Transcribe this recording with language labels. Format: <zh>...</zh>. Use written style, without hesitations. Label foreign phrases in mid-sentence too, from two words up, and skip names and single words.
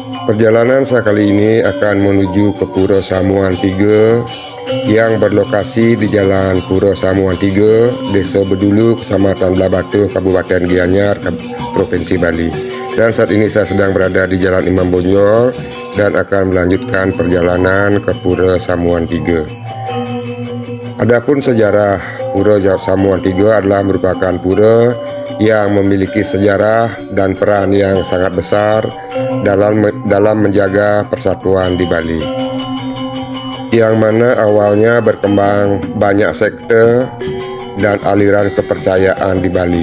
<id>Perjalanan saya kali ini akan menuju ke Pura Samuan 3 yang berlokasi di Jalan Pura Samuan 3, Desa Bedulu, Kecamatan Belah Batu, Kabupaten Gianyar, Provinsi Bali. Dan saat ini saya sedang berada di Jalan Imam Bonjol dan akan melanjutkan perjalanan ke Pura Samuan 3. Adapun sejarah Pura Samuan 3 adalah merupakan pura yang memiliki sejarah dan peran yang sangat besar dalam menjaga persatuan di Bali, yang mana awalnya berkembang banyak sekte dan aliran kepercayaan di Bali.</id>